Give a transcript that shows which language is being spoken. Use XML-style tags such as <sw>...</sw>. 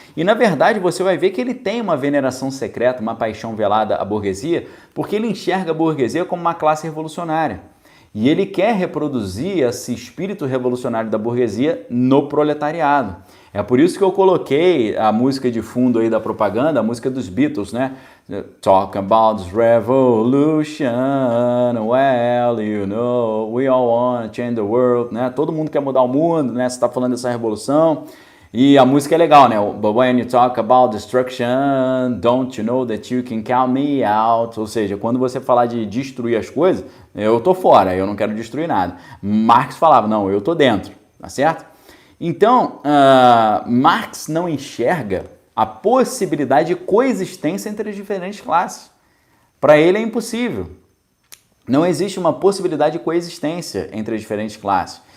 <pt>E, na verdade, você vai ver que ele tem uma veneração secreta, uma paixão velada à burguesia, porque ele enxerga a burguesia como uma classe revolucionária. E ele quer reproduzir esse espírito revolucionário da burguesia no proletariado. É por isso que eu coloquei a música de fundo aí da propaganda, a música dos Beatles, né?</pt> <en>Talk about this revolution, well, you know, we all want to change the world, né?</en> <pt>Todo mundo quer mudar o mundo, né? Você está falando dessa revolução. E a música é legal, né?</pt> <en>But when you talk about destruction, don't you know that you can count me out?</en> <pt>Ou seja, quando você falar de destruir as coisas, eu tô fora, eu não quero destruir nada. Marx falava, não, eu tô dentro, tá certo? Então, Marx não enxerga a possibilidade de coexistência entre as diferentes classes. Para ele é impossível. Não existe uma possibilidade de coexistência entre as diferentes classes.</pt>